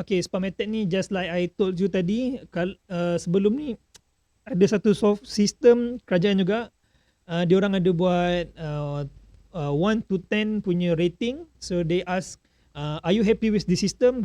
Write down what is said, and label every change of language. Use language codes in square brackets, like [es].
[en] Okay, spam attack ni just like I told you [ms] tadi. Sebelum ni ada satu sistem kerajaan juga. Diorang ada buat [en] 1 to 10 [ms] punya rating. [en] So they ask, are you happy with the system?